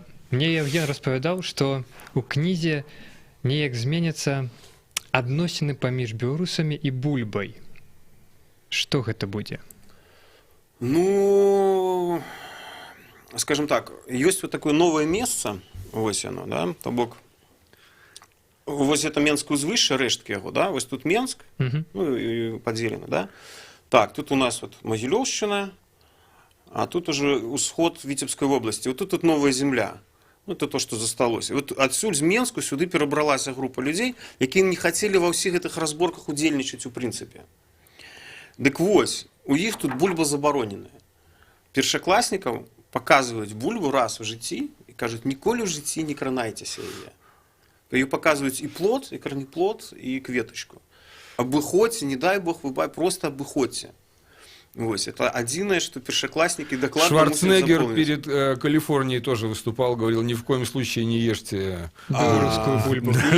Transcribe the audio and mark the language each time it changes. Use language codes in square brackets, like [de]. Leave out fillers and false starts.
[be] Мне Евген распавядаў, што у кнізе неяк зменяцца адносіны паміж беларусамі і бульбай. Што гэта будзе? [ru] Ну, скажем так, есть вот такое новое место, вось оно, да, то бок, вось это Менское узвышше, рэшткі яго, да, вось тут Менск, ну, і падзелена, да. Так, тут у нас вот Могилёвщина, а тут уже усход Витебской области. Вот тут новая земля. Ну, это то, что засталось. Вот отсюль з Менску сюды перабралася група людей, якія не хотели во всех этих разборках [be] удзельнічаць у прынцыпе. Дык вось, у іх тут бульба забароненая. Першакласнікам показываюць бульбу раз в жыцці і кажуць, ніколі в жыцці не кранайцеся яе. [ru] Ее показывают и плод, и корнеплод, и кветочку. Обыходьте, не дай бог, вы просто обыходьте. Вот, это одиное, что першоклассники докладывают. Шварценеггер перед Калифорнией тоже выступал, говорил, ни в коем случае не ешьте русскую бульбу.